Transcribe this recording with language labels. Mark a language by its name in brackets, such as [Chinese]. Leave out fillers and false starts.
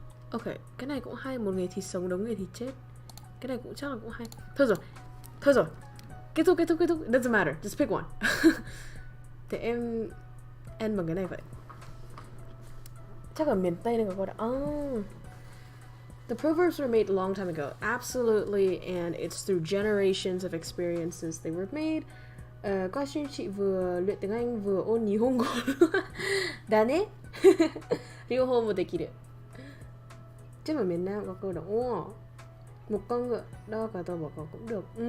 [Vietnamese] Ok, cái này cũng hay. Một người thì sống, đống người thì chết. Cái này cũng chắc là cũng hay. Thôi rồi. Kết thúc. [English] Doesn't matter. Just pick one. [Vietnamese] Thì em end bằng cái này vậy. Chắc ở miền Tây nên có gọi là [English] The Proverbs were made a long time ago. Absolutely. And it's through generations of experiences they were made. [Vietnamese] Có chị vừa luyện tiếng Anh vừa ôn Nihongo. [Japanese] Dane? Ryoho mo dekiru. [Vietnamese] Chứ mà miền Nam có câu đó. Một con ngựa đo cả tàu bỏ cỏ cũng được.